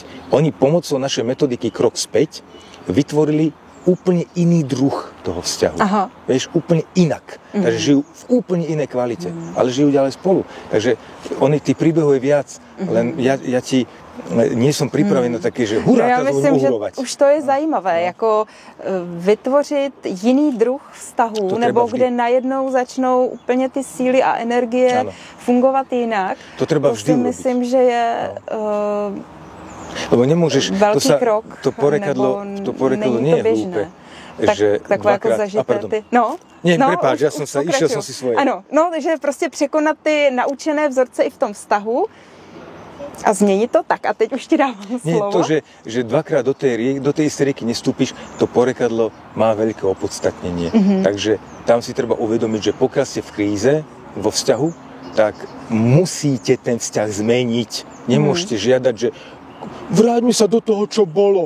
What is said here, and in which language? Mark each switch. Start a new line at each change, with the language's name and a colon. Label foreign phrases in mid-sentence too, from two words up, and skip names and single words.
Slovak: Oni pomocou našej metodiky krok späť vytvorili úplne iný druh toho vzťahu. Aha. Vieš, úplne inak. Takže žijú v úplne inej kvalite, ale žijú ďalej spolu. Takže tí príbehov je viac, len ja ti nie som pripravený na také, že hurá,
Czech: já myslím, že už to je zajímavé, jako vytvořit jiný druh vztahu, nebo kde najednou začnou úplně ty síly a energie fungovat jinak.
Slovak: To treba vždy urobiť.
Czech: Myslím, že je
Slovak: lebo nemôžeš,
Czech: velký krok,
Slovak: to porekadlo nie je hlúpe.
Czech: Takové jako zažité ty.
Slovak: Prepáč, išiel som si svoje.
Czech: Ano, že prostě překonat ty naučené vzorce i v tom vztahu a změnit to tak. A teď už ti dávám slovo.
Slovak: Nie, to, že dvakrát do tej istej rieky nestúpiš, to porekadlo má veľké opodstatnenie. Takže tam si treba uvedomiť, že pokiaľ ste v kríze, vo vzťahu, tak musíte ten vzťah zmeniť. Nemôžete žiadať, že vráťme sa do toho, čo bolo.